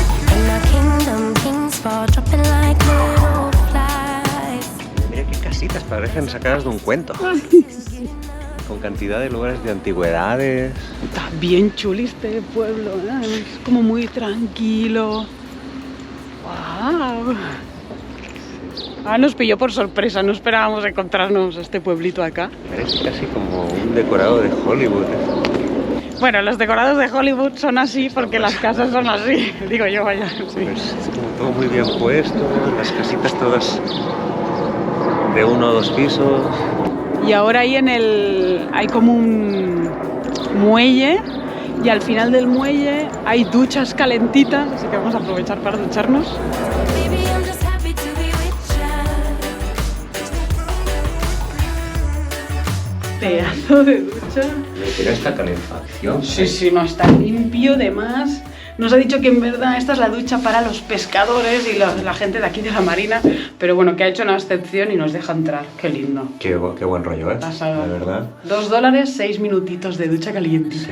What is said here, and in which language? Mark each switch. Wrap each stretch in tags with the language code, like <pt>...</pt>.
<en>In our kingdom, kings fall dropping like little flies.</en> <es>Mira qué casitas, parecen sacadas de un cuento. Con cantidad de lugares de antigüedades. Está bien chuli este pueblo, ¿eh? Es como muy tranquilo. ¡Wow! Ah, nos pilló por sorpresa, no esperábamos encontrarnos este pueblito acá. Parece casi como un decorado de Hollywood. Bueno, los decorados de Hollywood son así porque las casas son así, digo yo, vaya. Sí. Pues es como todo muy bien puesto, las casitas todas de 1 o 2 pisos. Y ahora ahí hay como un muelle y al final del muelle hay duchas calentitas, así que vamos a aprovechar para ducharnos.</es> <en>Baby, I'm just happy to be with you.</en> <es>Pedazo de ducha. Tiene esta calefacción. Sí, no está limpio de más. Nos ha dicho que en verdad esta es la ducha para los pescadores y la gente de aquí de la marina, pero bueno, que ha hecho una excepción y nos deja entrar. Qué lindo. Qué buen rollo, ¿eh? Pasada. La verdad. $2, 6 minutitos de ducha calientita.</es>